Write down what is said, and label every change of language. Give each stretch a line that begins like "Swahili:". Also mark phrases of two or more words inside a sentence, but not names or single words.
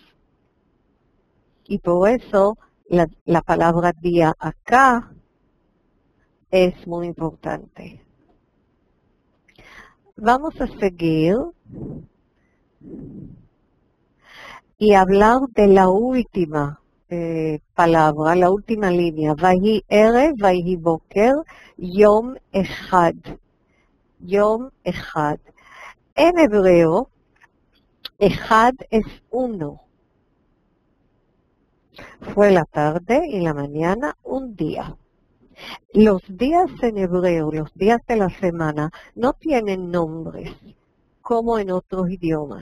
Spanish: Y por eso la palabra día acá es muy importante. Vamos a seguir y hablar de la última palabra, la última línea.
Hebrew: ויהי ערב ויהי בקר יום אחד. יום אחד.
Spanish: En hebreo, echad es uno. Fue la tarde y la mañana un día. Los días en hebreo, los días de la semana, no tienen nombres, como en otros idiomas.